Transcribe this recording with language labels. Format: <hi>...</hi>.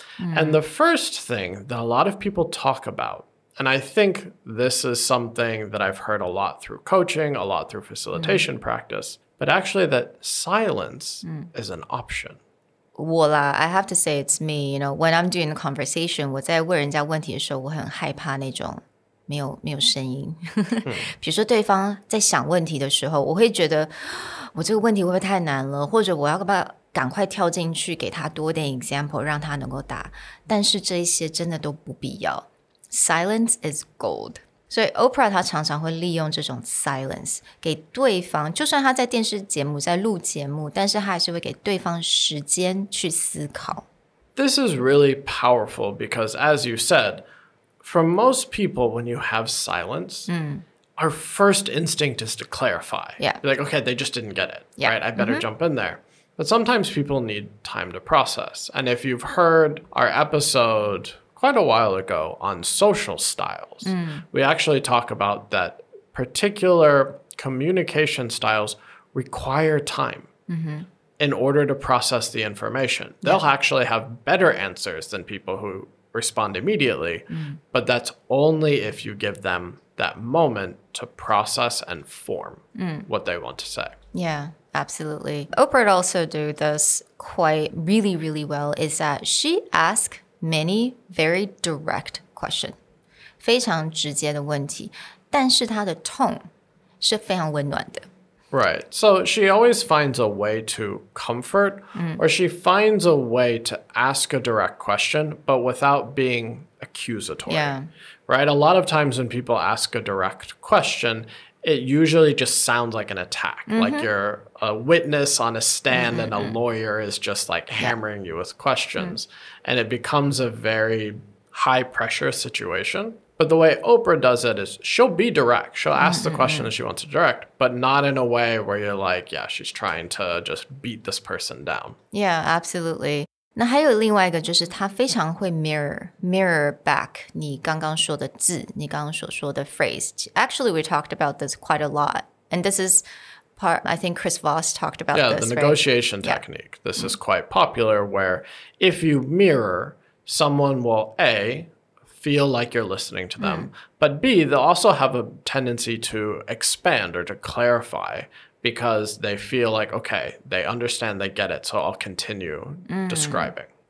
<en>And the first thing that a lot of people talk about, and I think this is something that I've heard a lot through coaching, a lot through facilitation practice, but actually that silence is an option.</en> <zh>我啦</zh> <en>I have to say it's me, you know, when I'm doing the conversation,</en> <zh>我在问人家问题的时候，我很害怕那种没有声音。比如说对方在想问题的时候，我会觉得我这个问题会不会太难了，或者我要不要赶快跳进去给他多点 example 让他能够答，但是这一些真的都不必要。</zh> <en>Silence is gold.</en> <zh>所以 Oprah 她常常会利用这种 silence 给对方，就算她在电视节目在录节目，但是她还是会给对方时间去思考。</zh> <en>This is really powerful because, as you said, for most people, when you have silence, our first instinct is to clarify. Yeah. You're like, okay, they just didn't get it, right? I better jump in there. But sometimes people need time to process. And if you've heard our episode quite a while ago on social styles, we actually talk about that particular communication styles require time in order to process the information. They'll actually have better answers than people who respond immediately, but that's only if you give them that moment to process and form what they want to say. Yeah, absolutely. Oprah also do this quite really, really well is that she asks many very direct questions.</en> <zh>非常直接的问题，但是她的 tone 是非常温暖的。</zh> <en>Right. So she always finds a way to comfort, or she finds a way to ask a direct question, but without being accusatory. Yeah. Right? A lot of times when people ask a direct question, it usually just sounds like an attack. Like you're a witness on a stand and a lawyer is just like hammering you with questions. And it becomes a very high pressure situation. But the way Oprah does it is she'll be direct. She'll ask the question that she wants to direct, but not in a way where you're like, yeah, she's trying to just beat this person down. Yeah, absolutely.</en> <zh>那还有另外一个就是她非常会 mirror back 你刚刚说的字，你刚刚所说的 phrase.</zh> <en>Actually, we talked about this quite a lot. And this is part, I think Chris Voss talked about this, the negotiation technique. This is quite popular where if you mirror, someone will A, feel like you're listening to them. But B, they'll also have a tendency to expand or to clarify because they feel like, okay, they understand, they get it, so I'll continue describing.</en>